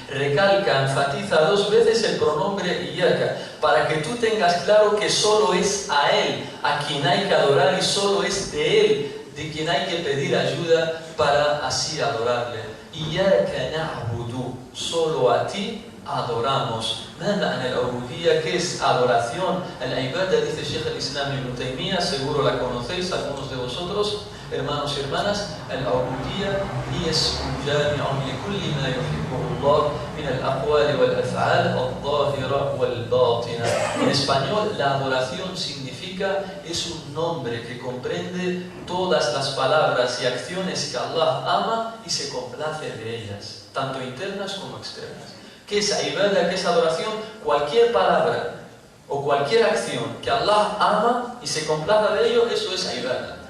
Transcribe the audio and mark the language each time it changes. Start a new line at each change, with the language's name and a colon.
Spanish: Recalca, enfatiza dos veces el pronombre إِيَّاكَ, para que tú tengas claro que solo es a Él a quien hay que adorar y solo es de Él de quien hay que pedir ayuda para así adorarle.
Arabic: إِيَّاكَ نَعْبُدُ,
Spanish: solo a ti adoramos. ¿Qué es adoración? Al-Ibada, dice Sheikh al-Islam Ibn Taymiyyah, seguro la conocéis algunos de vosotros, hermanos y hermanas.
Arabic: Al-Ubudiyya هي اسم جامع لكل ما يحبه الله من الأقوال والأفعال الظاهرة والباطنة.
Spanish: En español, la adoración significa, es un nombre que comprende todas las palabras y acciones que Allah ama y se complace de ellas, tanto internas como externas. ¿Qué es ibada? ¿Qué es adoración? Cualquier palabra o cualquier acción que Allah ama y se complaza de ello, eso es ibada.